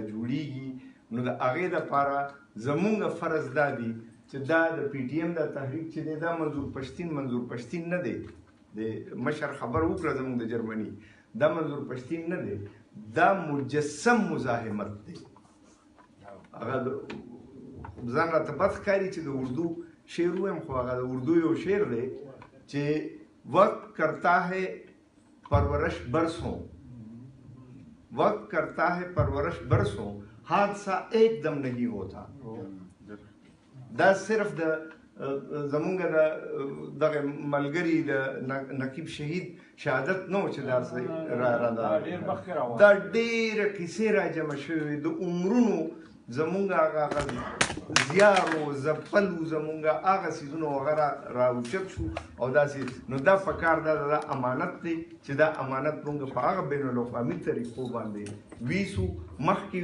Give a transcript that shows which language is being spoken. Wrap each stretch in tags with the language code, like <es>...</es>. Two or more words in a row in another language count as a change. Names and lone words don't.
<ps>جوړیږي نو د هغې دپاره زمونږ فرض دا دی چې دا د پی ټي ایم دا تحریک چې دی دا منظور پشتین نه دی د مشر خبر وکړه زمونږ د جرمني دا منظور پشتین نه دی دا مجسم مزاحمت دی هغه ځان راته بد ښکاري چې د اردو شعر ووایم خو هغه د اردو یو شعر دی</ps> <ur>کہ وقت کرتا ہے پرورش برسوں حادثہ ایک دم نہیں ہوتا</ur> <ps>دا صرف د زمونږ دغه ملګري د نقیب شهید شهادت نو چې دا ډېره کیسې را جمع شوې د عمرونو زمونږ هغه زیارو زپلو زمونږ هغه څیزونه هغه راوچت شو او داسې نو دا پکار دا امانت دی چې دا امانت مونږ په هغه بین الاقوامي طریقو باندې ویسو مخکې</ps>